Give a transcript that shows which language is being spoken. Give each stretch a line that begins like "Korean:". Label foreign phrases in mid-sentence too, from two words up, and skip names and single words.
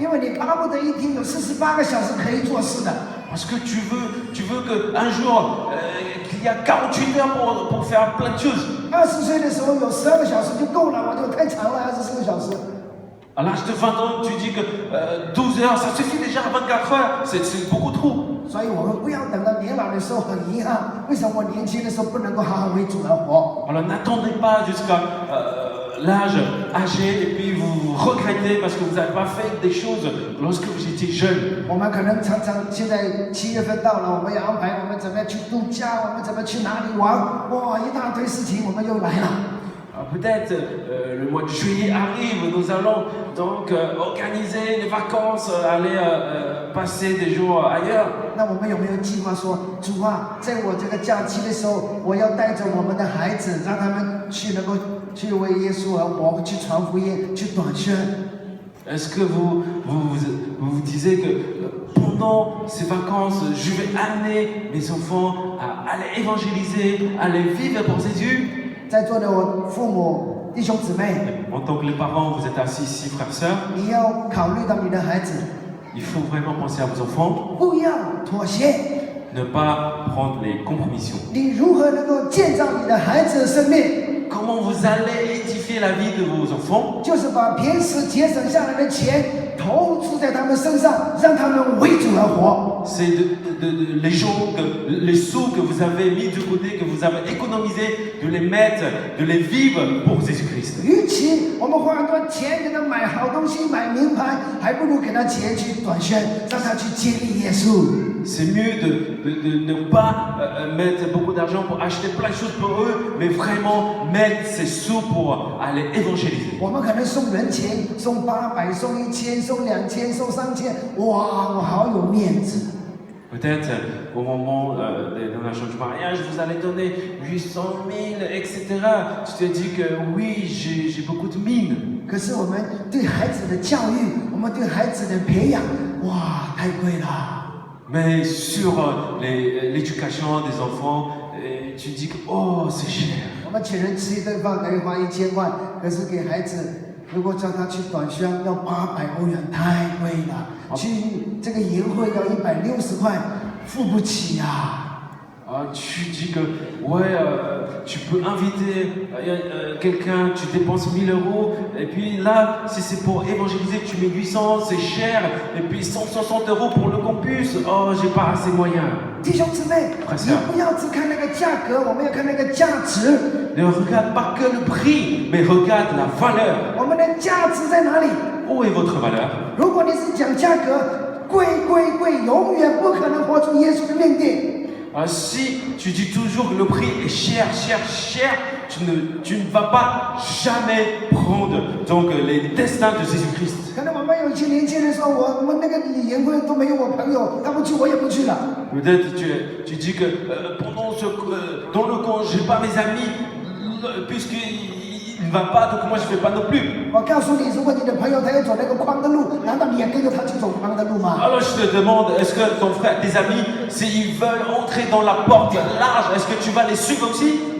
Chinese: 因为你巴不得一天有48个小时可以做事的。
French: Parce que tu veux qu'un jour, qu'il y a 48 heures pour faire plein de choses.
Chinese: 20 岁的时候有12个小时就够了，我就太长了，24个小时。
French: À l'âge de 20 ans, tu dis que 12 heures, ça suffit déjà, 24 heures, c'est beaucoup trop.
Chinese: 所以我们不要等到年老的时候很遗憾，为什么我年轻的时候不能够好好为主而活？
French: Alors n'attendez pas jusqu'à l'âge âgé et puis vous regrettez parce que vous n'avez pas fait des choses lorsque vous étiez jeune.
Chinese: 我们可能常常现在7月份到了，我们要安排我们怎么样去度假，我们怎么去哪里玩，哇，一大堆事情我们又来了。
French: peut-être le mois de juillet arrive, nous allons donc organiser les vacances, aller passer des jours ailleurs.
Chinese: 那我们有没有计划说，主啊，在我这个假期的时候，我要带着我们的孩子，让他们能够去为耶稣而活，去传福音，去短宣。
French: Est-ce que vous disiez que pendant ces vacances, je vais amener mes enfants à aller évangéliser, à aller vivre pour Jésus?
Chinese: 在座的我父母、弟兄姊妹，
French: En tant que les parents, vous êtes assis ici, frères, sœurs.
Chinese: 你要考虑到你的孩子，
French: Il faut vraiment penser à vos enfants,
Chinese: 不要妥协。
French: ne pas prendre les compromissions.
Chinese: 你如何能够建造你的孩子的生命？
French: Comment vous allez édifier la vie de vos enfants?
Chinese: 就是把平时节省下来的钱投注在他们身上，让他们为主而活。
French: C'est les sous que vous avez mis de côté, que vous avez économisés, de les mettre, de les vivre pour Jésus-Christ.
Chinese: 与其我们花很多钱给他买好东西、买名牌，还不如给他钱去短宣，让他去接力耶稣。
French: C'est mieux de ne pas mettre beaucoup d'argent pour acheter plein de choses pour eux, mais vraiment mettre ces sous pour aller évangéliser.
Chinese: 我们可能送人情，送800，送1000，送2000，送3000，哇，我好有面子。
French: Peut-être au moment d'un donation du mariage, vous allez donner 800 000, etc. Tu te dis que oui, j'ai beaucoup de mine.
Chinese: 可是我们对孩子的教育，我们对孩子的培养，哇，太贵了。
French: Mais sur l'éducation des enfants, tu dis que oh, c'est cher.
Chinese: 我们请人吃一顿饭可以花1000块，可是给孩子，如果叫他去短宣要800欧元，太贵了。去这个营会要160块，付不起呀。
French: Tu dis que ouais, tu peux inviter quelqu'un, tu dépenses 1000 euros, et puis là, si c'est pour évangéliser, tu mets 800, c'est cher, et puis 160 euros pour le campus, oh, j'ai pas assez moyens.
Chinese: 弟兄姊妹，你不要只看那个价格，我们要看那个价值。
French: Ne regarde pas que le prix, mais regarde la valeur.
Chinese: 我们的价值在哪里？
French: Où est votre valeur?
Chinese: 如果你是讲价格，贵，永远不可能活出耶稣的命定。
French: Si tu dis toujours que le prix est cher, tu ne vas pas jamais prendre donc, les destins de Jésus-Christ.
Chinese: 可能我们有一些年轻人说，我们那个营会都没有我朋友，他不去我也不去了。
French: Peut-être tu dis que dans le camp, je n'ai pas mes amis, puisqu'il ne va pas, donc moi je ne vais pas non plus.
Chinese: 我告诉你，如果你的朋友他要走那个宽的路，难道你也跟着他去走宽的路吗？
French: Alors je te demande, est-ce que ton frère, tes amis, s'ils veulent entrer dans la porte large, est-ce que tu vas les suivre aussi?